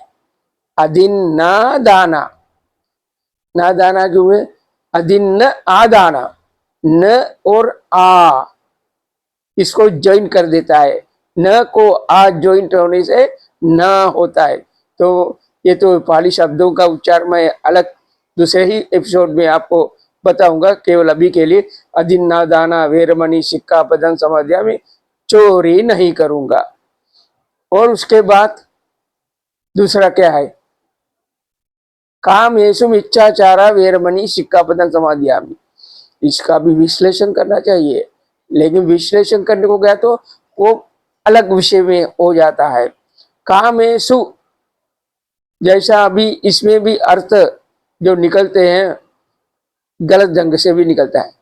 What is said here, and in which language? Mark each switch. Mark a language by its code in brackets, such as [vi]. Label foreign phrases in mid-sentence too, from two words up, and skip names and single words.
[pi] अदिन्ना दाना, [hi] ना दाना जो है, [pi] अदिन्न आदाना, [hi] न और आ इसको ज्वाइन कर देता है। न को आ ज्वाइंट होने से न होता है। तो ये तो पाली शब्दों का उच्चार मैं अलग दूसरे ही एपिसोड में आपको बताऊंगा। केवल अभी के लिए [pi] अदिन्ना दाना वेरमणि सिक्खापदं समादियामि, [hi] चोरी नहीं करूंगा। और उसके बाद दूसरा क्या है, [pi] कामेषु मिच्छाचारा वेरमणि सिक्खापदं समादियामि। [hi] इसका भी विश्लेषण करना चाहिए, लेकिन विश्लेषण करने को गया तो वो अलग विषय में हो जाता है। कामेषु, जैसा अभी इसमें भी अर्थ जो निकलते हैं गलत ढंग से भी निकलता है।